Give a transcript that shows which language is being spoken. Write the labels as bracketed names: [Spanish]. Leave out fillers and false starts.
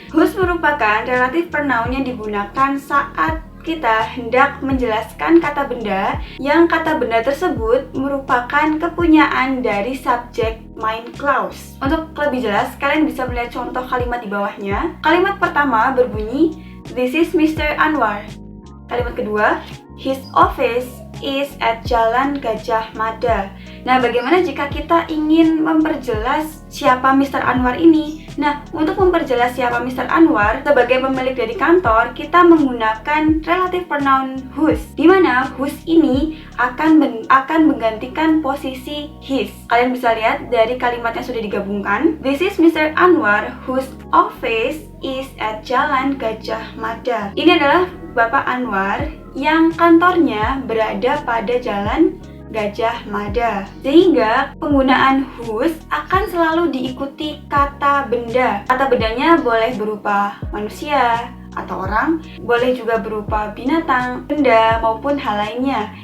[Indonesian] Whose merupakan relative pronoun yang digunakan saat kita hendak menjelaskan kata benda yang kata benda tersebut merupakan kepunyaan dari subjek main clause. Untuk lebih jelas, kalian bisa melihat contoh kalimat di bawahnya. Kalimat pertama berbunyi, [English] this is Mr. Anwar. [Indonesian] Kalimat kedua, [English] his office is at Jalan Gajah Mada. Nah, bagaimana jika kita ingin memperjelas siapa Mr. Anwar ini? Nah, untuk memperjelas siapa Mr. Anwar sebagai pemilik dari kantor, kita menggunakan relative pronoun whose, di mana whose ini akan menggantikan posisi his. Kalian bisa lihat dari kalimat yang sudah digabungkan. This is Mr. Anwar whose office is at Jalan Gajah Mada. [Indonesian] Ini adalah Bapak Anwar yang kantornya berada pada Jalan Gajah Mada. Sehingga penggunaan whose akan selalu diikuti kata benda. Kata bendanya boleh berupa manusia atau orang, boleh juga berupa binatang, benda, maupun hal lainnya.